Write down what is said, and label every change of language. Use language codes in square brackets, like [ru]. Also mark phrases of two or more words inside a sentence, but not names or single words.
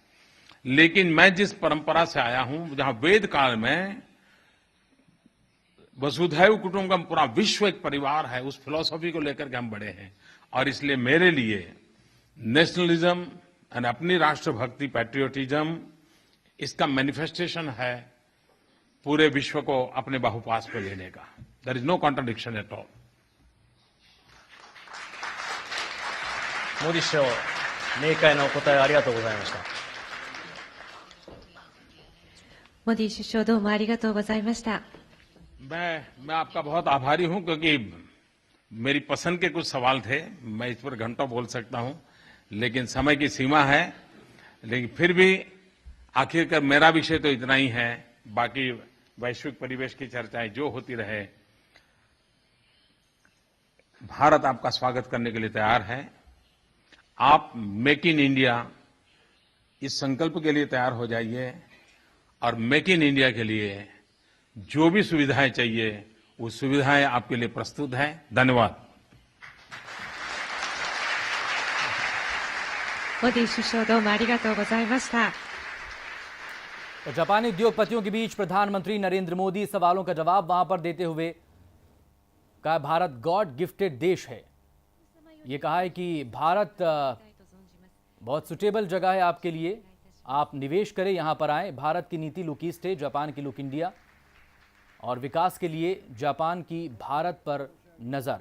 [hi] लेकिन मैं जिस परंपरा से आया हूं, जहां वेद काल में [sa] वसुधैव कुटुंबकम, [hi] पूरा विश्व एक परिवार है, उस फिलॉसफी को लेकर के हम बड़े हैं। और इसलिए मेरे लिए नेशनलिज्म और अपनी राष्ट्रभक्ति, पैट्रियोटिज्म, इसका मैनिफेस्टेशन है पूरे विश्व को अपने बाहुपास पे लेने का। [en] There is no contradiction at all. [ja] モディ首相、明快なお答えありがとうございました。モディ首相、どうもありがとうございました。 [hi] मैं आपका बहुत आभारी हूं, क्योंकि मेरी पसंद के कुछ सवाल थे। मैं इस पर घंटों बोल सकता हूं, लेकिन समय की सीमा है। लेकिन फिर भी आखिरकार मेरा विषय तो इतना ही है, बाकी वैश्विक परिवेश की चर्चाएं जो होती रहे। भारत आपका स्वागत करने के लिए तैयार है। आप मेक इन इंडिया इस संकल्प के लिए तैयार हो जाइए, और मेक इन इंडिया के लिए जो भी सुविधाएं चाहिए वो सुविधाएं आपके लिए प्रस्तुत हैं। धन्यवाद। [ja] モディ首相、どうもありがとうございました。 [hi] तो जापानी उद्योगपतियों के बीच प्रधानमंत्री नरेंद्र मोदी सवालों का जवाब वहां पर देते हुए कहा, भारत [en] God gifted [hi] देश है। ये कहा है कि भारत बहुत सुटेबल जगह है आपके लिए, आप निवेश करें, यहां पर आएं। भारत की नीति लुक ईस्ट है, जापान की लुक इंडिया, और विकास के लिए जापान की भारत पर नजर।